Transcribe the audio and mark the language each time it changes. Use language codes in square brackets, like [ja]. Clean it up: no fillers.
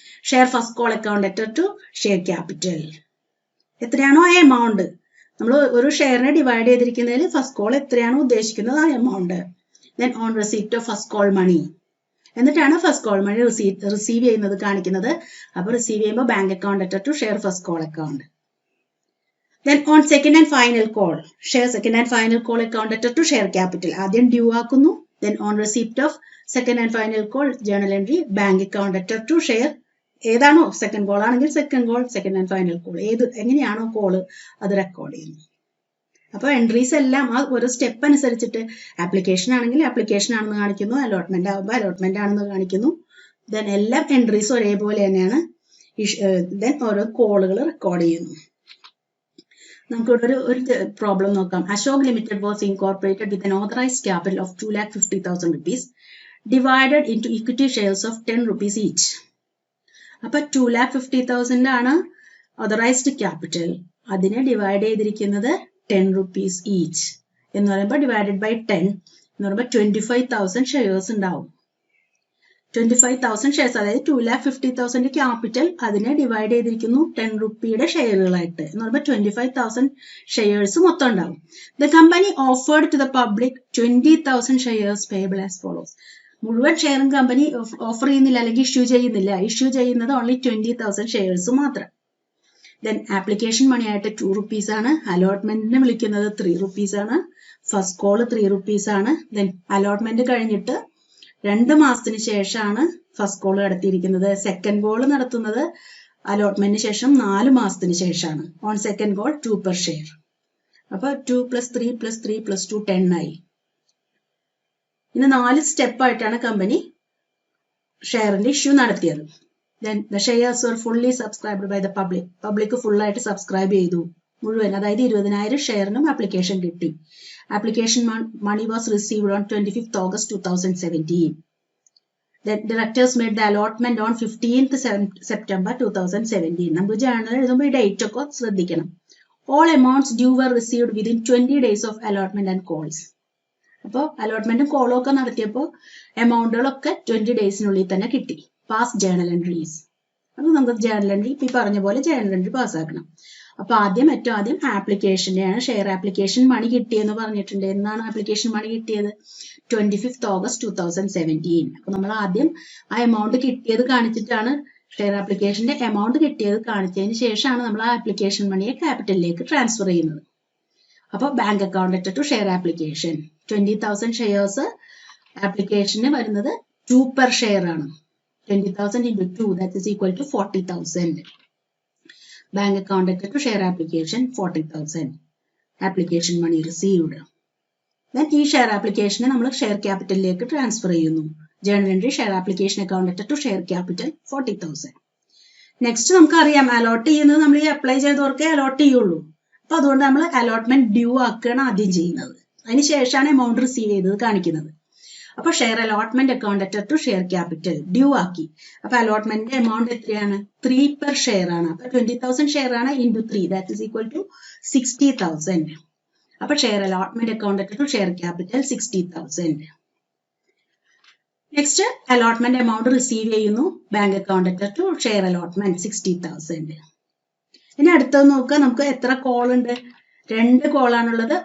[en] Share first call account letter to share capital. [ml] എത്രയാണോ ആ amount നമ്മൾ ഒരു ഷെയറിനെ ഡിവൈഡ് ചെയ്തിരിക്കുന്നതിൽ ഫസ്റ്റ് കോൾ എത്രയാണോ ഉദ്ദേശിക്കുന്നത് ആ amount. [en] then on receipt of first call money, [ml] എന്നിട്ടാണ് ഫസ്റ്റ് കോൾ മണി റിസീവ് ചെയ്യുന്നത് കാണിക്കുന്നത്. അപ്പോൾ റിസീവ് ചെയ്യുമ്പോൾ [en] Bank account letter to share first call account. Then on second and final call, share second and final call account letter to share capital. [ml] ആദ്യം due ആക്കുന്നു. [en] Then on receipt of second and final call, journal entry, bank account letter to share. [ml] ഏതാണോ second call ആണെങ്കിൽ second call, second and final call എങ്ങനെയാണോ call അത് record ചെയ്യുന്നു. അപ്പോൾ entries എല്ലാം ആ ഒരു സ്റ്റെപ്പ് അനുസരിച്ചിട്ട് ആപ്ലിക്കേഷൻ ആണെങ്കിൽ ആപ്ലിക്കേഷൻ ആണെന്ന് കാണിക്കുന്നു, അലോട്ട്മെന്റ് ആകുമ്പോൾ അലോട്ട്മെന്റ് ആണെന്ന് കാണിക്കുന്നു. ദെൻ എല്ലാം എൻട്രീസ് ഒരേപോലെ തന്നെയാണ്. ദെൻ ഓരോ കോളുകൾ റെക്കോർഡ് ചെയ്യുന്നു. നമുക്കിവിടെ ഒരു പ്രോബ്ലം നോക്കാം. [en] Ashok limited was incorporated with an authorized capital of 2,50,000 rupees divided into equity shares of 10 rupees each. [ml] അപ്പൊ 2,50,000 ആണ് ഓതറൈസ്ഡ് ക്യാപിറ്റൽ. അതിനെ ഡിവൈഡ് ചെയ്തിരിക്കുന്നത് 10 rupees each എന്ന് പറയുമ്പോൾ ഡിവൈഡഡ് ബൈ 10 എന്ന് പറയുമ്പോൾ 25,000 ഷെയർസ് ഉണ്ടാവും. 25,000 ഷെയർസ്, അതായത് 2,50,000 ക്യാപിറ്റൽ അതിനെ ഡിവൈഡ് ചെയ്തിരിക്കുന്നു 10 റുപ്പിയുടെ ഷെയറുകളായിട്ട് എന്ന് പറയുമ്പോൾ 25,000 ഷെയർസ് മൊത്തം ഉണ്ടാവും. [en] The company offered to the public 20,000 shares payable as follows. [ml] മുഴുവൻ ഷെയറും കമ്പനി ഓഫർ ചെയ്യുന്നില്ല അല്ലെങ്കിൽ ഇഷ്യൂ ചെയ്യുന്നില്ല. ഇഷ്യൂ ചെയ്യുന്നത് ഓൺലി 20,000 ഷെയർസ് മാത്രം. ദെൻ ആപ്ലിക്കേഷൻ മണി ആയിട്ട് 2 rupees ആണ്. അലോട്ട്മെന്റിന് വിളിക്കുന്നത് 3 rupees ആണ്. ഫസ്റ്റ് കോള് 3 rupees ആണ്. ദെൻ അലോട്ട്മെന്റ് കഴിഞ്ഞിട്ട് 2 മാസത്തിന് ശേഷമാണ് ഫസ്റ്റ് കോൾ നടത്തിയിരിക്കുന്നത്. സെക്കൻഡ് കോൾ നടത്തുന്നത് അലോട്ട്മെന്റിന് ശേഷം 4 മാസത്തിന് ശേഷമാണ്. [en] On second call 2 per share. [ml] അപ്പൊ 2 + 3 + 3 + 2 10 ആയി. ഇനി 4 സ്റ്റെപ്പ് ആയിട്ടാണ് കമ്പനി ഷെയറിന്റെ ഇഷ്യൂ നടത്തിയത്. [en] Then the shares were fully subscribed by the public. [ml] Public full ആയിട്ട് സബ്സ്ക്രൈബ് ചെയ്തു മുഴുവൻ, അതായത് 20,000 ഷെയറിനും ആപ്ലിക്കേഷൻ കിട്ടി. [en] Application money was received on 25th August 2017. The directors made the allotment on 15th September 2017. [ml] നമുക്ക് journal എഴുതുമ്പോൾ ഈ date ഒക്കെ ശ്രദ്ധിക്കണം. [en] All amounts due were received within 20 days of allotment and calls. [ml] അപ്പോൾ അലോട്ട്മെന്റും കോളും ഒക്കെ നടത്തിയപ്പോൾ എമൗണ്ടുകളൊക്കെ 20 ഡേയ്സിനുള്ളിൽ തന്നെ കിട്ടി. [en] Pass journal entries. [ml] അപ്പോൾ നമുക്ക് ജേണൽ എൻട്രി ഈ പറഞ്ഞ പോലെ ജേണൽ എൻട്രി പാസ്സാക്കണം. അപ്പൊ ഏറ്റവും ആദ്യം ആപ്ലിക്കേഷന്റെയാണ് ഷെയർ ആപ്ലിക്കേഷൻ മണി കിട്ടിയെന്ന് പറഞ്ഞിട്ടുണ്ട്. എന്നാണ് ആപ്ലിക്കേഷൻ മണി കിട്ടിയത്? 25th August 2017. അപ്പൊ നമ്മൾ ആദ്യം ആ എമൗണ്ട് കിട്ടിയത് കാണിച്ചിട്ടാണ്, ഷെയർ ആപ്ലിക്കേഷന്റെ എമൗണ്ട് കിട്ടിയത് കാണിച്ചതിന് ശേഷമാണ് നമ്മൾ ആ ആപ്ലിക്കേഷൻ മണിയെ ക്യാപിറ്റലിലേക്ക് ട്രാൻസ്ഫർ ചെയ്യുന്നത്. [en] അപ്പോൾ bank account letter to share application 20,000 shares ആപ്ലിക്കേഷന് വരുന്നത് 2 per share ആണ്. 20,000 into 2 that is equal to 40,000. Bank account letter to share application 40,000. Application money received. [ml] Then ഈ ഷെയർ ആപ്ലിക്കേഷനെ നമ്മൾ ഷെയർ ക്യാപിറ്റലിലേക്ക് ട്രാൻസ്ഫർ ചെയ്യുന്നു. [en] Journal entry share application account letter to share capital 40,000. [ml] Next നമുക്കറിയാം allot ചെയ്യുന്നത് നമ്മൾ ഈ apply ചെയ്തവർക്കേ allot ചെയ്യുള്ളൂ. അപ്പൊ അതുകൊണ്ട് നമ്മൾ അലോട്ട്മെന്റ് ഡ്യൂ ആക്കുകയാണ് ആദ്യം ചെയ്യുന്നത്. അതിനുശേഷമാണ് എമൗണ്ട് റിസീവ് ചെയ്തത് കാണിക്കുന്നത്. [en] അപ്പൊ share allotment account letter to share capital due ആക്കി. [ml] അപ്പൊ അലോട്ട്മെന്റിന്റെ എമൗണ്ട് എത്രയാണ്? [en] 3 per share ആണ്. അപ്പൊ 20,000 share ആണ് into 3 that is equal to 60,000. അപ്പൊ share allotment account letter to share capital 60,000. Next allotment amount receive ചെയ്യുന്നു. Bank account letter to share allotment 60,000. [ml] ഇനി അടുത്തത് നോക്കുക, നമുക്ക് എത്ര കോൾ ഉണ്ട്? 2 കോളാണുള്ളത്.